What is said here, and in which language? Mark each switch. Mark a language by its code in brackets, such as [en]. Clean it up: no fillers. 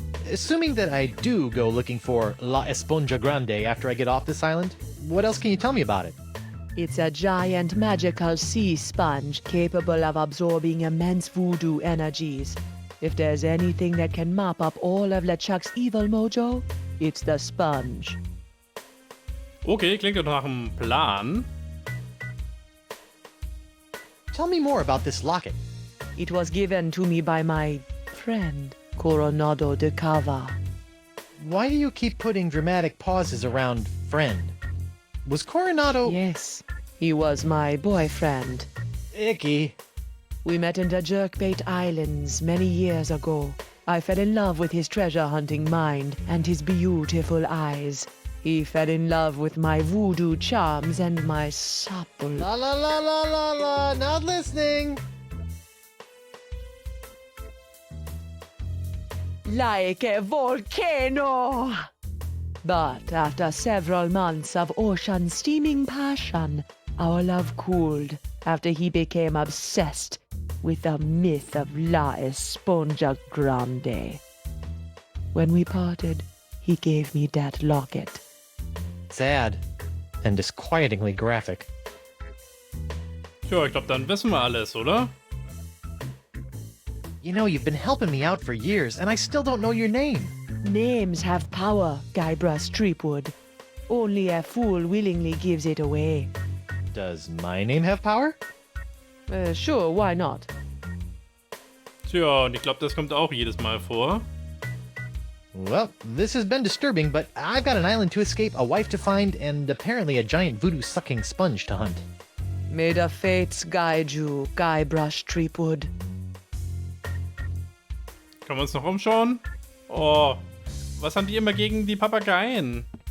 [en] Assuming that I do go looking for La Esponja Grande after I get off this island, what else can you tell me about it? It's a giant magical sea sponge capable of absorbing immense voodoo energies. If there's anything that can mop up all of LeChuck's evil mojo, it's the sponge. [de] Okay, klingt doch nach einem Plan. [en] Tell me more about this locket. It was given to me by my friend, Coronado de Cava. Why do you keep putting dramatic pauses around friend? Was Coronado... Yes, he was my boyfriend. Icky. We met in the Jerkbait Islands many years ago. I fell in love with his treasure-hunting mind and his beautiful eyes. He fell in love with my voodoo charms and my supple... La la la la la la, not listening. Like a volcano! But after several months of ocean-steaming passion, our love cooled after he became obsessed with the myth of La Esponja Grande. When we parted, he gave me that locket. Sad. And disquietingly graphic. [de] Tja, ich glaube, dann wissen wir alles, oder? [en] You know, you've been helping me out for years, and I still don't know your name. Names have power, Guybrush Threepwood. Only a fool willingly gives it away. Does my name have power? Sure, why not? [de] Tja, und ich glaube, das kommt auch jedes Mal vor. [en] Well, this has been disturbing, but I've got an island to escape, a wife to find, and apparently a giant voodoo-sucking sponge to hunt. May the fates guide you, Guybrush Threepwood. [de] Können wir uns noch umschauen? Oh, was haben die immer gegen die Papageien?